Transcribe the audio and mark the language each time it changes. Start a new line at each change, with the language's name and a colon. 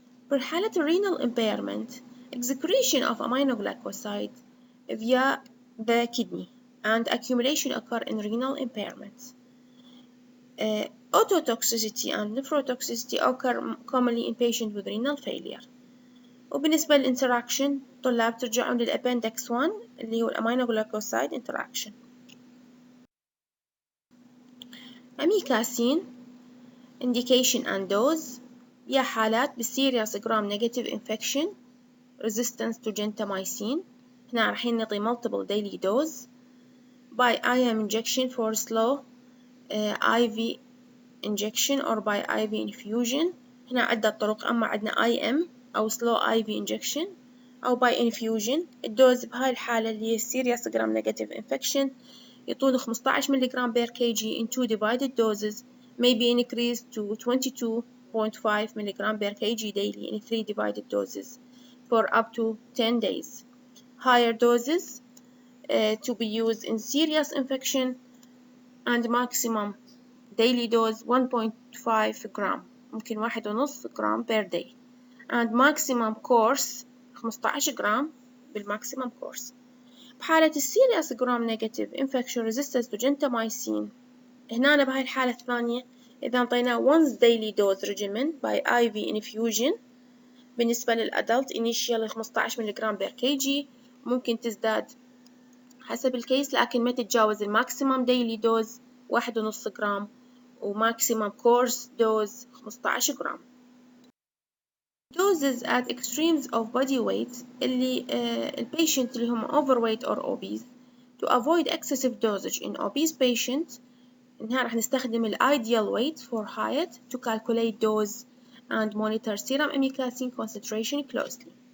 Arabic: في حالة
English: renal impairment, excretion of aminoglycoside via the kidney and accumulation occur in renal impairment. Ototoxicity and nephrotoxicity occur commonly in patients with renal failure.
Arabic: وبالنسبة للإنتراكشن طلاب ترجعون للأبندكس 1 اللي هو الأمينوغلوكوسايد interaction.
English: Amikacin indication and dose يا حالات بالسيريس جرام negative infection resistance to gentamicin.
Arabic: هنا رايحين نعطي
English: multiple daily dose by IM injection for slow IV injection or by IV infusion.
Arabic: هنا عدة طرق، أما عندنا IM أو slow IV injection أو by infusion. الدوز بهاي الحالة اللي هي
English: serious gram negative infection يطول 15 ملغ per kg in two divided doses may be increased to 22.5 mg per kg daily in 3 divided doses for up to 10 days. Higher doses to be used in serious infection and maximum daily dose 1.5 gram ممكن 1.5 gram per day and maximum course 15 gram بالماكسيمم course.
Arabic: بحالة السيريس جرام نيجاتيف infection resistance to gentamicin هنا بهاي الحالة الثانية إذا انطيناه once daily dose regimen by IV infusion بالنسبة للأدلت initial 15 ملغ per kg ممكن تزداد حسب الكيس لكن ما تتجاوز الماكسيمم daily dose 1.5 جرام وماكسيمم course dose 15 جرام.
English: Doses at extremes of body weight
Arabic: اللي البيشنت اللي هم
English: overweight or obese to avoid excessive dosage in obese patients إنها راح نستخدم ال ideal weight for height to calculate dose and monitor serum amikacin concentration closely.